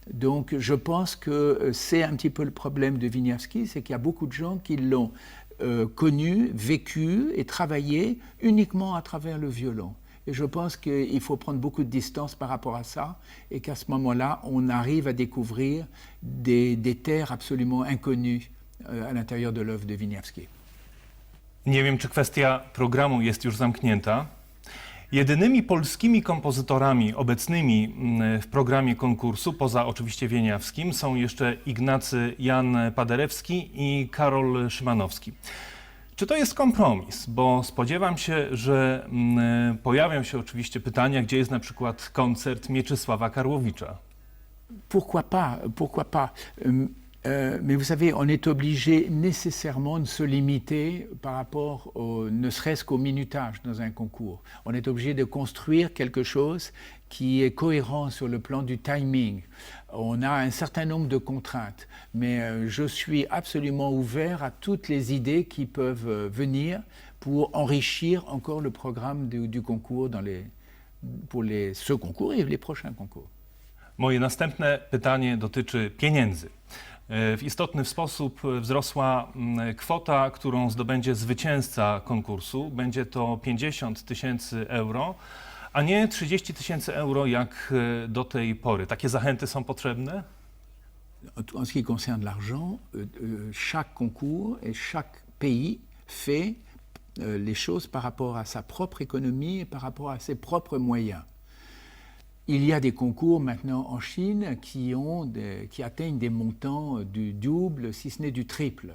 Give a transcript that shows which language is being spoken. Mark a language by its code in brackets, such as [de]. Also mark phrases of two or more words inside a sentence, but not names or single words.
[fr] Donc je pense que c'est un petit peu le problème de Wieniawski, c'est qu'il y a beaucoup de gens qui l'ont connu, vécu et travaillé uniquement à travers le violon. Et je pense qu'il faut prendre beaucoup de distance par rapport à ça et qu'à ce moment-là, on arrive à découvrir des terres absolument inconnues à l'intérieur de l'œuvre de Wieniawski. [pl] Nie wiem, czy kwestia programu jest już zamknięta. Jedynymi polskimi kompozytorami obecnymi w programie konkursu, poza oczywiście Wieniawskim, są jeszcze Ignacy Jan Paderewski i Karol Szymanowski. Czy to jest kompromis? Bo spodziewam się, że pojawią się oczywiście pytania, gdzie jest na przykład koncert Mieczysława Karłowicza. [fr] Pourquoi pas, pourquoi pas. Mais vous savez, on est obligé nécessairement de se limiter par rapport ne serait-ce qu'au minutage dans un concours. On est obligé de construire quelque chose qui est cohérent sur le plan du timing. On a un certain nombre de contraintes, mais je suis absolument ouvert à toutes les idées qui peuvent venir pour enrichir encore le programme du concours pour ce concours et les prochains concours. [pl] Moje następne pytanie dotyczy pieniędzy. W istotny sposób wzrosła kwota, którą zdobędzie zwycięzca konkursu. Będzie to 50 000 euro, a nie 30 000 euro jak do tej pory. Takie zachęty są potrzebne? [fr] En ce qui concerne l'argent, chaque concours et chaque pays fait les choses par rapport à sa propre économie et par rapport à ses propres moyens. Il y a des concours maintenant en Chine qui atteignent des montants du double, si ce n'est du triple.